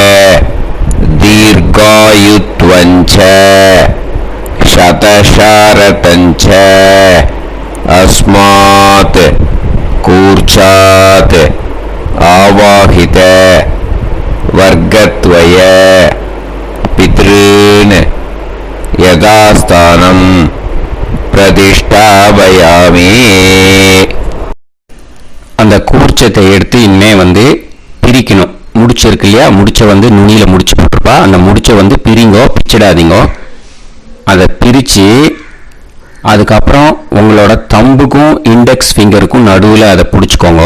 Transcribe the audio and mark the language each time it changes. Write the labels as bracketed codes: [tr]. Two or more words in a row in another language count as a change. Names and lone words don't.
[sa] दीर्घायुत्वञ्च शतशारतञ्च अस्मात् कूर्चात् आवाहित वर्गद्वय पितॄन् यथास्थानं प्रतिष्ठापयामि. [ta] அந்த கூர்ச்சத்தை எடுத்து இனிமே பிரிக்கணும். முடிச்சிருக்கு இல்லையா? முடிச்ச நுனியில முடிச்சு போட்டுருப்பா. அந்த முடிச்ச பிரிங்கோ, பிச்சிடாதீங்கோ. அதை பிரித்து அதுக்கப்புறம் உங்களோட தம்புக்கும் [en] index fingerக்கும் [ta] நடுவில் அதை பிடிச்சிக்கோங்க.